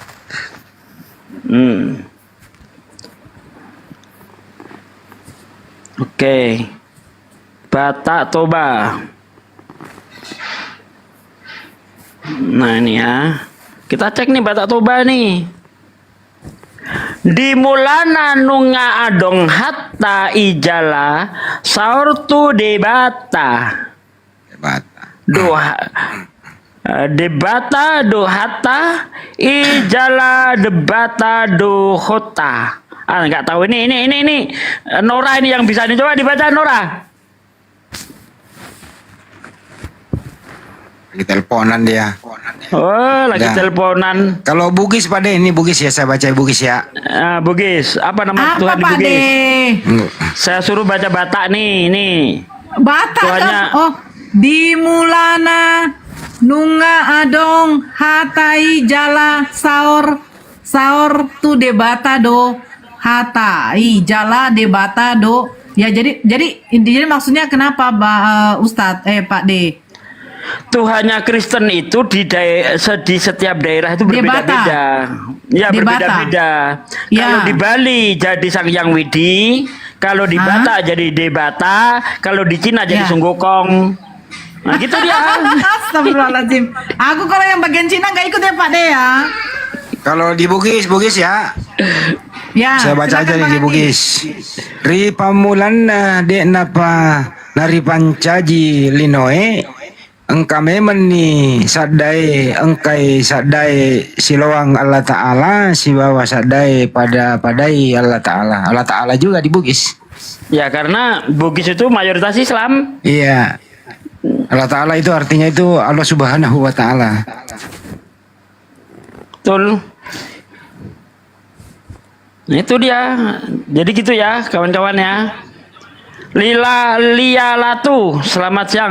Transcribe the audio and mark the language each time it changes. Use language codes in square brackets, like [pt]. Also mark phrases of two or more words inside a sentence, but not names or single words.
[id] Oke. Batak Toba. Nah ini ya. Kita cek nih Batak Toba nih. [bbc] Di mulana nunga adong hatta ijala saurtu debata. Doha. Debata dohata ijala debata dohota. [id] Nggak tahu ini Nora ini yang bisa coba dibaca Nora. Lagi teleponan dia. Oh, lagi teleponan. Kalau Bugis Pak De, ini Bugis ya, saya baca Bugis ya. Bugis, apa nama Tuhan di Bugis? Saya suruh baca Batak nih. Batak Tuhannya, [bbc] oh, di mulana nunga adong hatai jala saur tu debata do hatai jala debata do. [id] Ya jadi intinya maksudnya kenapa Ustadz Pak D? Tuhannya Kristen itu di setiap daerah itu berbeda-beda. Ya berbeda-beda. Ya. Kalau di Bali jadi Sang Yang Widi, kalau di Batak jadi Debata, kalau di Cina jadi Sunggokong. Nah gitu dia. Astagfirullahaladzim. Aku kalau yang bagian Cina nggak ikut ya Pak De ya. Kalau di Bugis ya. Ya. Saya baca aja nih di Bugis. [bug] Ri pamulana de napa nari pancaji linoe engkame meni sadai engkai sadai siloang Allah Ta'ala si bawa sadai padai Allah Ta'ala. [id] Allah Ta'ala juga di Bugis. Ya karena Bugis itu mayoritas Islam. Iya. Allah Ta'ala itu artinya itu Allah [ar] سبحانه وتعالى. [id] Betul. Itu dia. Jadi gitu ya kawan-kawan ya. Liyalatu, selamat siang.